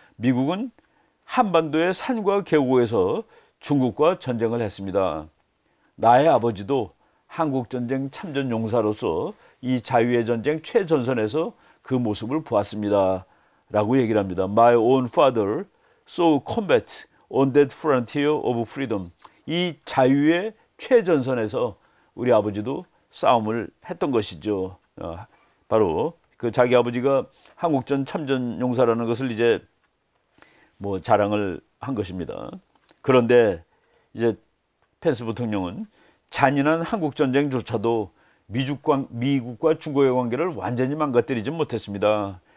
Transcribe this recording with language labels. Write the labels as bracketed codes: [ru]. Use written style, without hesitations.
[ko] 미국은 한반도의 산과 계곡에서 중국과 전쟁을 했습니다. 나의 아버지도 한국전쟁 참전 용사로서 이 자유의 전쟁 최전선에서 그 모습을 보았습니다. 라고 얘기를 합니다. [en] My own father saw combat on that frontier of freedom. [ko] 이 자유의 최전선에서 우리 아버지도 싸움을 했던 것이죠. 바로 그 자기 아버지가 한국전 참전 용사라는 것을 이제 뭐 자랑을 한 것입니다. 그런데 이제 펜스 부통령은 잔인한 한국 전쟁조차도 미국과 중국의 관계를 완전히 망가뜨리지 못했습니다.